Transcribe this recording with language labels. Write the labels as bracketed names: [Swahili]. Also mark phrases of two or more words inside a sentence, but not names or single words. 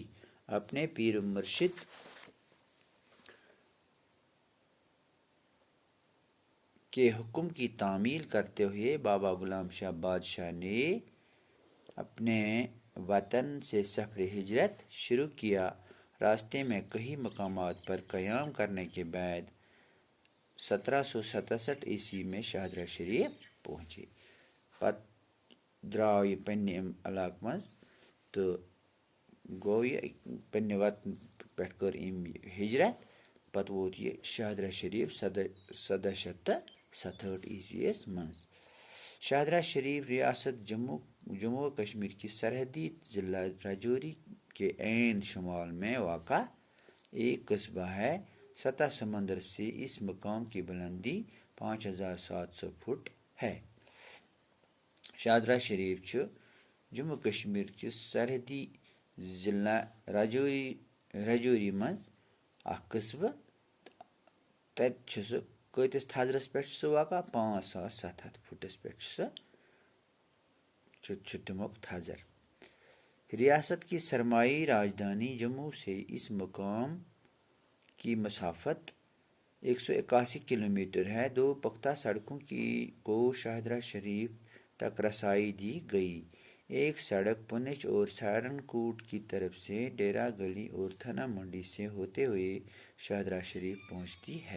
[Urdu] اپنے پیر مرشد کے حکم کی تعمیل کرتے ہوئے بابا غلام شاہ بادشاہ نے اپنے وطن سے سفر ہجرت شروع کیا. راستے میں کئی مقامات پر قیام کرنے کے بعد 1767 عیسوی میں شاہدرہ شریف پہنچے. [Kashmiri] پتہٕ درٛاو یہِ پنٛنہِ علاقہٕ منٛز تہٕ گوٚو یہِ پنٛنہِ وطن پٮ۪ٹھ کٔر أمۍ یہِ ہجرت. پتہٕ ووت یہِ شاہدرہ شریف 1767 عیسوی یس منٛز. [Urdu] شاہدرہ شریف ریاست جموں و کشمیر کی سرحدی ضلع راجوری کے عین شمال میں واقع ایک قصبہ ہے. سطح سمندر سے اس مقام کی بلندی 5700 فٹ ہے. [Kashmiri] شاہدرہ شریف چھُ جموں کشمیر کِس سرحدی ضلع راجوری منٛز اکھ قصبہٕ. تَتہِ چھُ سُہ کۭتِس تھزرس پٮ۪ٹھ چھُ سُہ واقع 5700 فٹس پٮ۪ٹھ چھُ تمیُک تھزر. [Urdu] ریاست کی سرمائی راجدھانی جموں سے اس مقام کی مسافت 181 کلومیٹر ہے. 2 پختہ سڑکوں کو شاہدرہ شریف تک رسائی دی گئی. ایک سڑک پونچھ اور سہارنکوٹ کی طرف سے ڈیرہ گلی اور تھنا منڈی سے ہوتے ہوئے شاہدرہ شریف پہنچتی ہے.